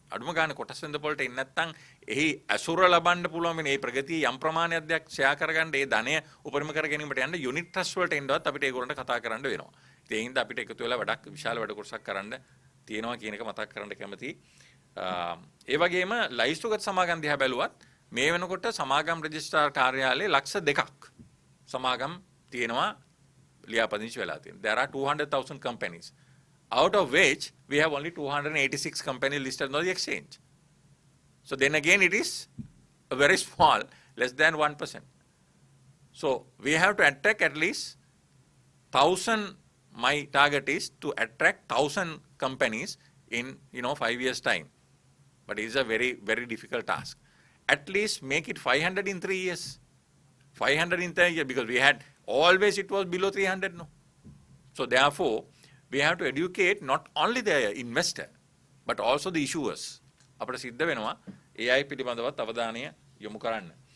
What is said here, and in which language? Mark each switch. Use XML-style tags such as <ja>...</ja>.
<si>අඩුම ගානේ කොටස් වෙළඳපොළට එන්නේ නැත්නම් එහි ඇසුර ලබන්න පුළුවන් වෙන මේ ප්‍රගතිය යම් ප්‍රමාණයක් දෙයක් ෂෙයා කරගන්න ඒ ධනය උපරිම කර ගැනීමට යන්න යුනිට් ට්‍රස්ට් වලට එන්නවත් අපිට ඒගොල්ලන්ට කතා කරන්න වෙනවා. ඒ හින්දා අපිට එකතු වෙලා වැඩක් විශාල වැඩ කොටසක් කරන්න තියෙනවා කියන එක මතක් කරන්න කැමතියි. ඒ වගේම ලයිස්තුගත සමාගම් දිහා බැලුවත් මේ වෙනකොට සමාගම් රෙජිස්ට්‍රාර් කාර්යාලයේ ලක්ෂ 2ක් සමාගම් තියෙනවා ලියාපදිංචි වෙලා තියෙනවා.</si> <en>There are 200,000 companies, out of which we have only 286 companies listed on the exchange. So then again it is a very small, less than 1%. So we have to attract at least 1,000. My target is to attract 1,000 companies in 5 years time, but it is a very, very difficult task. At least make it 500 in 3 years, 500 in 3 years, because we had always it was below 300. No, so therefore we have to educate not only the investor but also the issuers.</en> <si>අපිට සිද්ධ වෙනවා AI පිළිබඳවත් අවධානය යොමු කරන්න.</si>